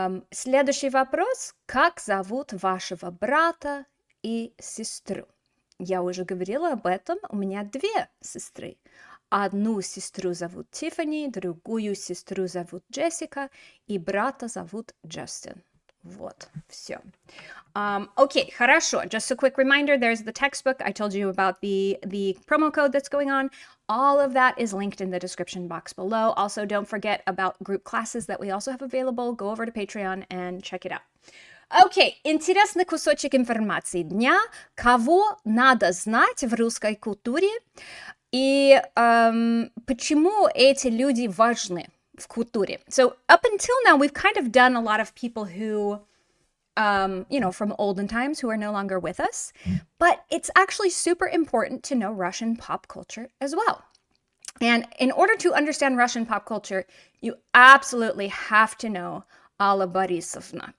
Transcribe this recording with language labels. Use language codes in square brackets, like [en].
[ru] Следующий вопрос. Как зовут вашего брата и сестру? Я уже говорила об этом. У меня две сестры. Одну сестру зовут Тиффани, другую сестру зовут Джессика, и брата зовут Джастин. Вот, все. [en] Okay, [ru] хорошо. [en] Just a quick reminder, there's the textbook. I told you about the promo code that's going on. All of that is linked in the description box below. Also, don't forget about group classes that we also have available. Go over to Patreon and check it out. [ru] Окей, интересный кусочек информации дня. Кого надо знать в русской культуре и почему эти люди важны в культуре? [en] So up until now, we've kind of done a lot of people who, from olden times who are no longer with us, but it's actually super important to know Russian pop culture as well. And in order to understand Russian pop culture, you absolutely have to know Alla Borisovna.